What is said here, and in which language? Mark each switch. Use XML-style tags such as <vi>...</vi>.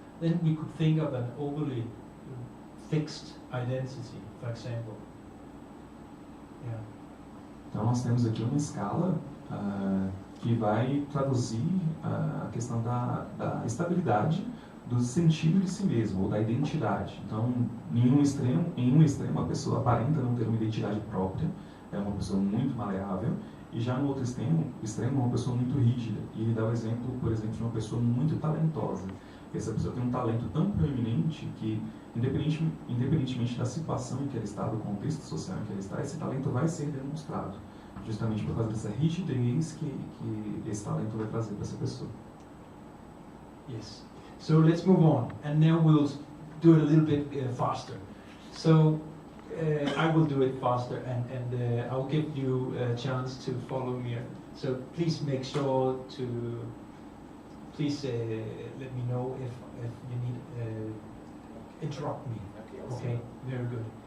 <en>Then we could think of an overly fixed identity, for example. Yeah.</en> <pt>Então, nós temos aqui uma escala que vai traduzir a questão da estabilidade do sentido de si mesmo, ou da identidade. Então, em um extremo, a pessoa aparenta não ter uma identidade própria, é uma pessoa muito maleável, e já no outro extremo é uma pessoa muito rígida. E ele dá o exemplo, por exemplo, de uma pessoa muito talentosa. Essa pessoa tem um talento tão proeminente que, independentemente da situação em que ela está, do contexto social em que ela está, esse talento vai ser demonstrado, justamente por causa dessa rigidez que esse talento vai trazer para essa pessoa.</pt> <en>Yes. So let's move on, and now we'll do it a little bit faster. So I will do it faster, and I'll give you a chance to follow me. So please make sure to let me know if you need interrupt me. Okay, very good.</en>